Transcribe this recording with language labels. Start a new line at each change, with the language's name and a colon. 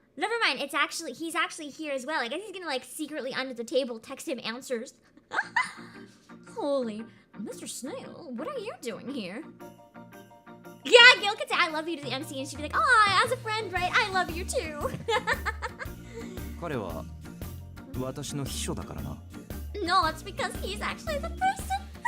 English: never mind. He's actually here as well. I guess he's gonna like secretly under the table text him answers. Holy, Mr. Snail, what are you doing here? Yeah, Gil could say I love you to the MC and she'd be like, oh, as a friend, right? I love you too.
Japanese: 彼は私の秘書だからな
English: No, it's because he's actually the person.